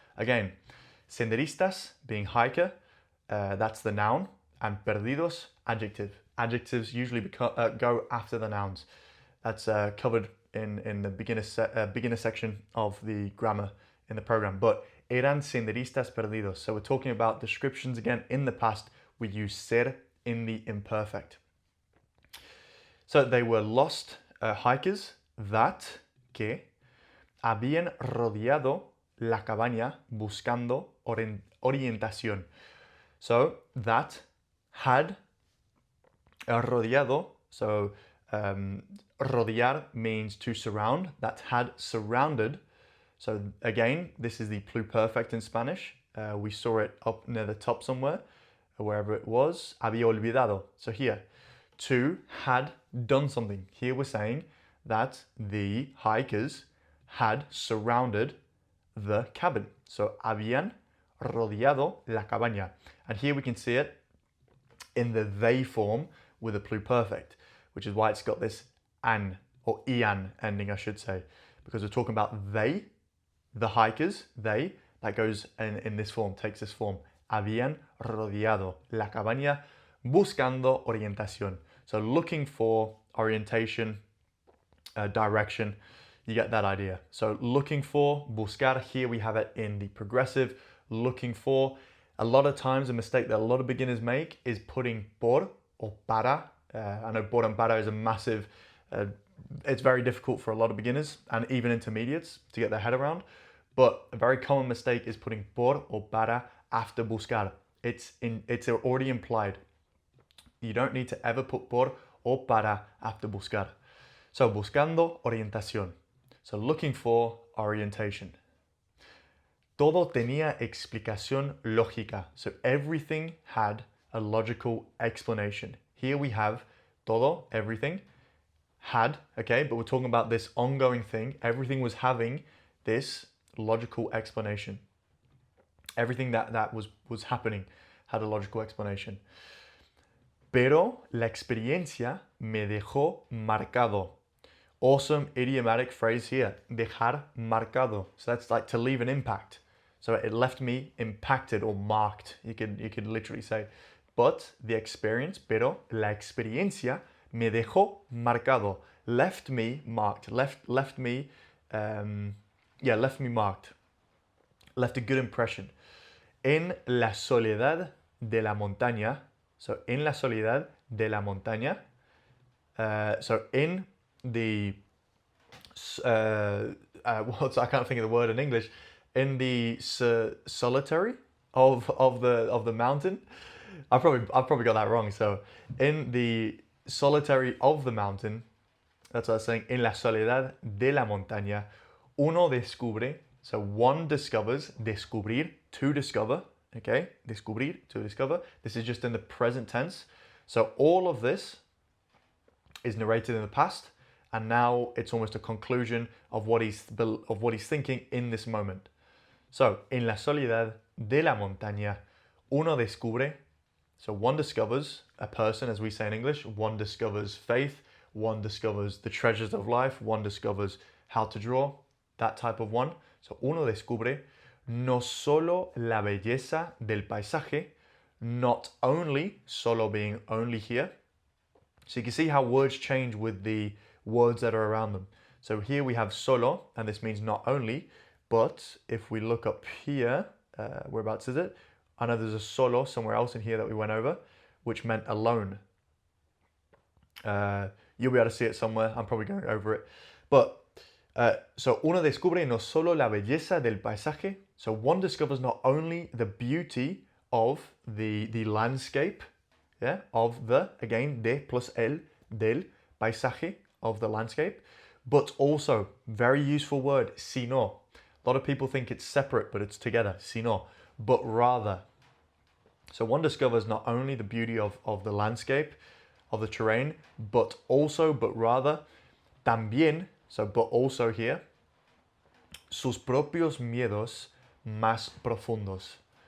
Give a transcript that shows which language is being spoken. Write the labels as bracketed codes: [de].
[en] Again, senderistas being hiker, that's the noun, and perdidos, adjective. Adjectives usually go after the nouns. That's covered in the beginner section of the grammar in the program. But [es] eran senderistas perdidos. [en] So we're talking about descriptions again in the past. We use ser in the imperfect. So they were lost hikers that [es] que habían rodeado la cabaña buscando orientación. [en] So that had rodeado, so rodear means to surround, that had surrounded. So again, this is the pluperfect in Spanish. We saw it up near the top somewhere, wherever it was. [es] Había olvidado. [en] So here, to had done something. Here we're saying that the hikers had surrounded the cabin. [es] So habían rodeado la cabaña. [en] And here we can see it in the they form with a pluperfect, which is why it's got this an or ian ending, I should say, because we're talking about they, the hikers, they, that goes in this form, takes this form. [es] Habían rodeado la cabaña buscando orientación. [en] So looking for orientation, direction, you get that idea. So looking for, buscar, here we have it in the progressive, looking for. A lot of times a mistake that a lot of beginners make is putting por or para. I know por and para is a massive, it's very difficult for a lot of beginners and even intermediates to get their head around. But a very common mistake is putting por or para after buscar. It's already implied. You don't need to ever put por or para after buscar. [es] So buscando orientación. [en] So looking for orientation. [es] Todo tenía explicación lógica. [en] So everything had a logical explanation. Here we have todo, everything, had, okay, but we're talking about this ongoing thing. Everything was having this logical explanation. Everything that was happening had a logical explanation. [es] Pero la experiencia me dejó marcado. [en] Awesome idiomatic phrase here, dejar marcado. So that's like to leave an impact. So it left me impacted or marked, you could literally say. But the experience, pero la experiencia me dejó marcado. Left me marked, left me marked. Left a good impression. [es] En la soledad de la montaña. So en la soledad de la montaña. [en] So in the I can't think of the word in English. In the solitary of the mountain. I probably got that wrong. So in the solitary of the mountain, that's what I was saying. [es] En la soledad de la montaña, uno descubre. [en] So one discovers, descubrir, to discover. Okay, descubrir, to discover. This is just in the present tense. So all of this is narrated in the past, and now it's almost a conclusion of what he's thinking in this moment. [es] So, en la soledad de la montaña, uno descubre. [en] So one discovers a person, as we say in English. One discovers faith. One discovers the treasures of life. One discovers how to draw. [es] That type of one. So uno descubre no solo la belleza del paisaje, [en] not only, solo being only here. So you can see how words change with the words that are around them. So here we have solo, and this means not only, but if we look up here, whereabouts is it? I know there's a solo somewhere else in here that we went over, which meant alone. You'll be able to see it somewhere. I'm probably going over it. [es] But, so uno descubre no solo la belleza del paisaje. [en] So one discovers not only the beauty of the landscape, yeah, of the, again, de plus el, del paisaje, of the landscape, but also, very useful word, sino. A lot of people think it's separate, but it's together, sino, but rather. So one discovers not only the beauty of the landscape, of the terrain, but rather, también, so but also here, [es] sus propios miedos más profundos.